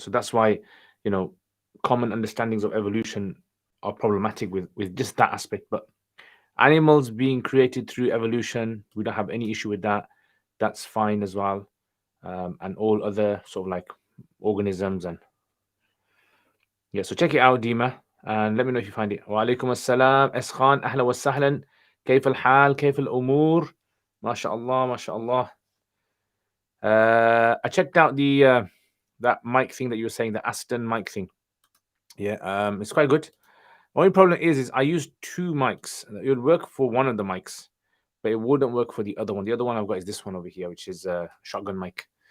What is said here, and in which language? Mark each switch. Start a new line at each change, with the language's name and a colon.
English: So that's why, common understandings of evolution are problematic with just that aspect. But animals being created through evolution, we don't have any issue with that. That's fine as well. And all other sort of like organisms and yeah. So check it out, Dima, and let me know if you find it.
Arabic: Wa alaikum assalam, Eskhan, ahla wa sahlan. كيف الحال؟ كيف الأمور؟ ما شاء الله ما شاء الله.
English: I checked out the that mic thing that you were saying, the Aston mic thing. Yeah, it's quite good. The only problem is I used 2 mics. It would work for one of the mics, but it wouldn't work for the other one. The other one I've got is this one over here, which is a shotgun mic.